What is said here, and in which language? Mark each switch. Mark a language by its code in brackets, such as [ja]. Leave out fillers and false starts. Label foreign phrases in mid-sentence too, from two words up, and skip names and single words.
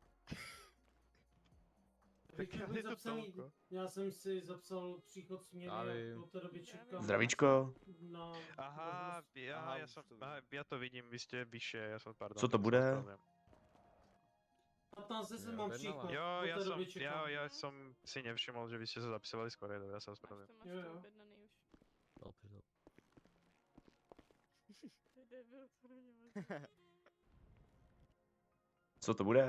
[cs] Bych Já byl je to zapsaný, [sk] tolko. [cs] já jsem si zapsal příchod směny a vím. do té doby čekám. Zdravíčko. Na Aha, [sk] ja to vidím, vy ste vyššie, ja som, pardon. [cs] Co to [sk] tak sa [cs] bude? [sk] ospravedlňujem. [cs] 15 jsem mám příchod. Jo, do já té jsem, doby čekám. já jsem si nevšiml, že vy jste se zapisovali skoro, já jsem správně. To máš Jo, to jo. objednaný už. Dobře. To je debil, to není možné. Co to bude?